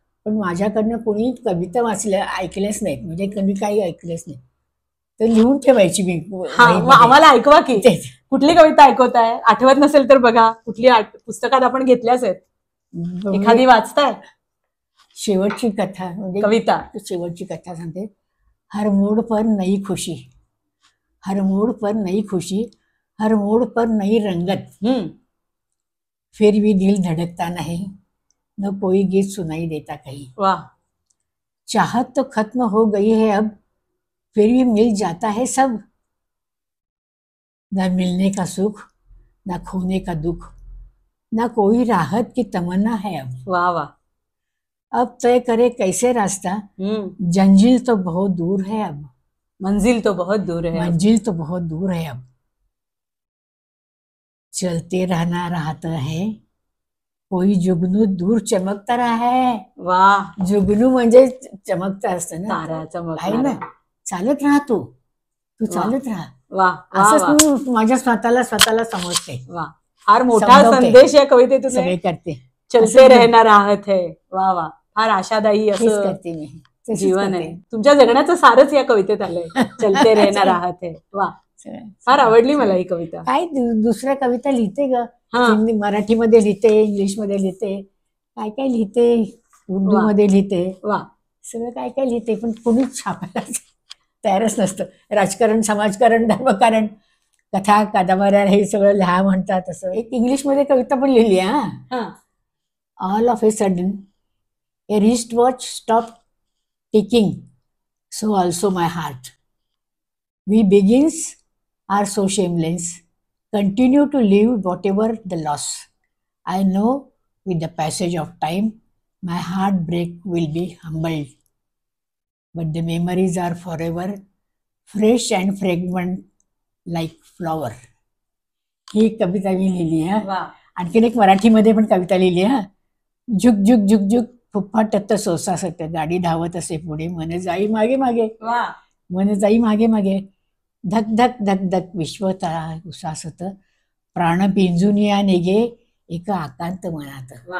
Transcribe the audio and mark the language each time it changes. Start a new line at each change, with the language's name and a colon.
Marathi: पण माझ्याकडनं कोणी कविता वाचल्या ऐकल्याच नाहीत, म्हणजे कधी काही ऐकलंच नाही. तर लिहून ठेवायची मी वहीमध्ये. आम्हाला ऐकवा की कुठली कविता ऐकवताय, आठवत नसेल तर बघा कुठली पुस्तकात आपण घेतल्याच आहेत, एखादी वाचताय. शेवटची कथा म्हणजे कविता, शेवटची कथा सांगते.
Hindi: हर मोड़ पर नई खुशी, हर मोड़ पर नई खुशी, हर मोड़ पर नई रंगत, फिर भी दिल धड़कता नहीं, न कोई गीत सुनाई देता कहीं. वाह. चाहत तो खत्म हो गई है अब, फिर भी मिल जाता है सब. न मिलने का सुख, न खोने का दुख, न कोई राहत की तमन्ना है अब. वाह वाह. अब तय करे कैसे रास्ता, जंजील तो बहुत दूर है अब. मंजिल तो बहुत दूर है, मंजिल तो बहुत दूर है अब. चलते रहना रहता है, कोई जुगनू दूर चमकता रहा है. वाह.
Marathi: जुगनू म्हणजे चमकता असतं ना, तारा आहे ना. चालत राहा तू चालत राहा. वाह. असंच मी माझ्या स्वतःला समजते. वाह. फार मोठा संदेश या कवितेतून सगळे करते.
Hindi: चलते रहना राहत है. वा वा.
Marathi: फार आशादायी असं करते मी, जीवन आहे. तुमच्या जगण्याचं सारच या कवितेत आलंय.
Hindi: चलते रहना राहत है.
Marathi: वा. फार आवडली मला ही कविता. काय दुसऱ्या कविता लिहिते ग, मराठीमध्ये लिहिते, इंग्लिशमध्ये लिहिते, काय काय लिहिते, उर्दू मध्ये लिहिते. वा. सगळं काय काय लिहिते, पण कोणीच छापायला तयारच नसतं. राजकारण, समाजकारण, धर्मकारण, कथा कादंबऱ्या हे सगळं लिहा म्हणतात. असं एक इंग्लिशमध्ये कविता पण लिहिली.
English: All of a sudden a wristwatch stopped ticking, so also my heart. We beginners are so shameless, continue to live whatever the loss. I know with the passage of time, my heartbreak will be humbled, but the memories are forever fresh and fragrant like flower.
Marathi: ही कविता मी लिहिली. आणखीन एक मराठीमध्ये पण कविता लिहिली. झुक झुक झुक झुक फुफ्फाटत सोसासत, गाडी धावत असे पुढे, मन जाई मागे मागे, मन जाई मागे मागे, धक धक धक धक विश्वतळा उसासत, प्राण पिंजून या निघे एका आकांत मनात.